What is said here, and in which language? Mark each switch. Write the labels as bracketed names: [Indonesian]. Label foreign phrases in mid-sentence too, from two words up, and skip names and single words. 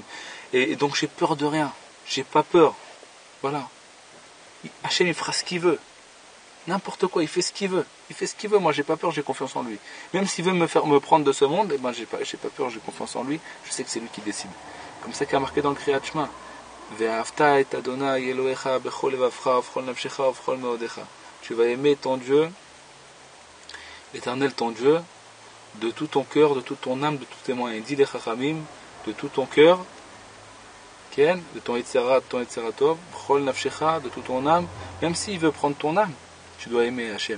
[French] Et donc j'ai peur de rien, j'ai pas peur. Voilà. Hachem il fera ce qu'il veut. N'importe quoi, il fait ce qu'il veut. Il fait ce qu'il veut, moi j'ai pas peur, j'ai confiance en lui. Même s'il veut me prendre de ce monde, eh ben j'ai pas peur, j'ai confiance en lui, je sais que c'est lui qui décide. Comme ça qu'il a marqué dans le Kriyat Shema. [Hebrew] ואהבת את ה׳ אלהיך בכל לבבך ובכל נפשך ובכל מאדך. [French] Tu vas aimer ton Dieu, l'Éternel ton Dieu, de tout ton cœur, de toute ton âme, de tous tes moyens. Dit les Chachamim, de tout ton cœur, de ton Yetzera, de ton Yetzeratov, [Hebrew] בכל נפשך, [French] de toute ton âme, même s'il veut prendre ton âme, tu dois aimer Hachem.